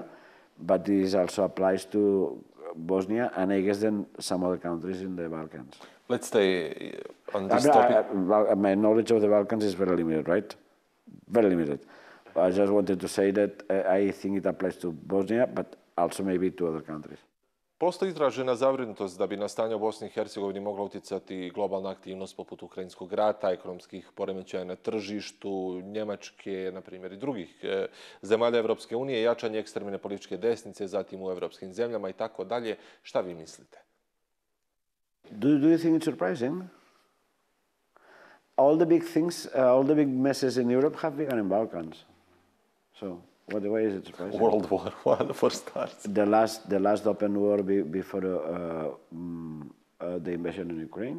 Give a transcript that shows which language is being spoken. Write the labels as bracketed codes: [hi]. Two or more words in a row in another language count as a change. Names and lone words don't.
[en] But this also applies to Bosnia and I guess then some other countries in the Balkans. Let's stay on this topic. My knowledge of the Balkans is very limited, right? Very limited. I just wanted to say that I think it applies to Bosnia, but also maybe to other countries. [bs] Postoji izražena zabrinutost da bi na stanje u Bosni i Hercegovini mogla utjecati globalna aktivnost poput ukrajinskog rata, ekonomskih poremećaja na tržištu, Njemačke, na primjer, i drugih zemalja Evropske unije, jačanje ekstremne političke desnice, zatim u evropskim zemljama i tako dalje. Šta vi mislite? [en] Do you think it's surprising? All the big things, all the big messes in Europe have begun in Balkans. So, what way is it surprising? World War I, for starts. The last open war before the invasion in Ukraine.